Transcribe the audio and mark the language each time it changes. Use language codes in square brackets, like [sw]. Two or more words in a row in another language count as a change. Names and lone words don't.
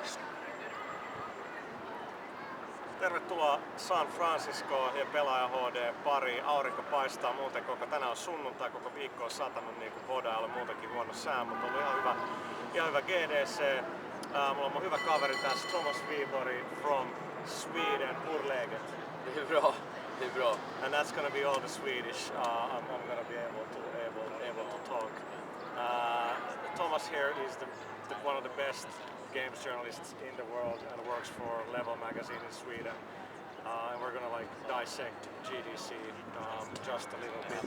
[fi] Tervetuloa San Franciscoon ja PelaajahD pari. Aurinko paistaa muuten tänään on sunnuntai, koko viikko on satanut niin kuin voidaan olla muutenkin huono sää, mutta on ollut ihan hyvä GDC. Mulla on mun hyvä kaveri tässä, Thomas Wiborgh [en] from Sweden, [fi] Urläget. [sv] Det är bra. [en] And that's gonna be all the Swedish. I'm gonna be able to talk. Thomas here is one of the best games journalists in the world and works for Level magazine in Sweden. And we're gonna dissect GDC just a little bit.